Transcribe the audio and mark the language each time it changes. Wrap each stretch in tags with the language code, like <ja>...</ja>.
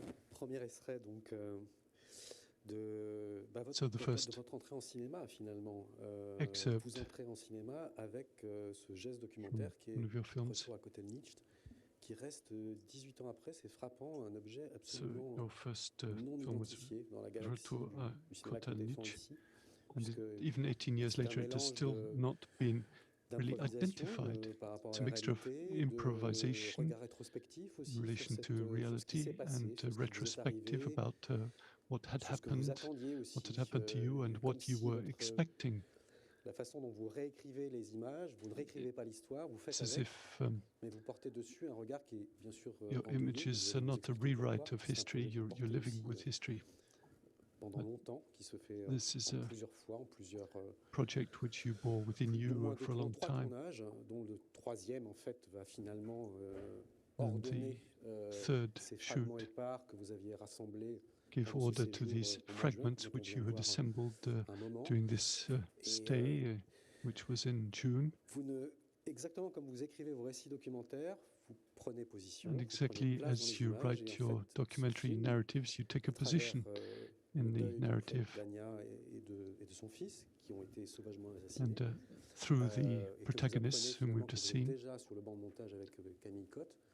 <fr>Premier extrait donc de votre entrée en cinéma finalement. Vous entrez en cinéma avec ce geste documentaire qui est Retour à côté de Nietzsche, qui reste 18 ans après, c'est frappant, un objet absolument non identifié dans la galaxie du cinéma contemporain ici.</fr> <en>And even 18 years later, it has still not been really identified. It's a mixture of improvisation in relation to reality and retrospective about what had happened to you and what you were expecting.</en> <fr>La façon dont vous réécrivez les images, vous ne réécrivez pas l'histoire, vous faites avec, mais vous portez dessus un regard qui est bien sûr</fr> <en>your images are not a rewrite of history, you're living with history.</en> <fr>Pendant longtemps, qui se fait plusieurs fois, en plusieurs</fr> <en>project which you bore within you for a long time.</en> <fr>Dont le troisième en fait va finalement ordonner ces fragments épars que vous aviez rassemblés.</fr> <en>Give order to these fragments which you had assembled during this stay, which was in June.</en> <fr>Exactement comme vous écrivez vos récits documentaires, vous prenez position.</fr> <en>And exactly as you write your documentary narratives, you take a position in the narrative.</en> <fr>Et de son fils, qui ont été sauvagement assassinés.</fr> <en>And through the protagonists whom we've just seen.</en> <fr>Déjà sur le banc de montage avec Camille Cotte.</fr>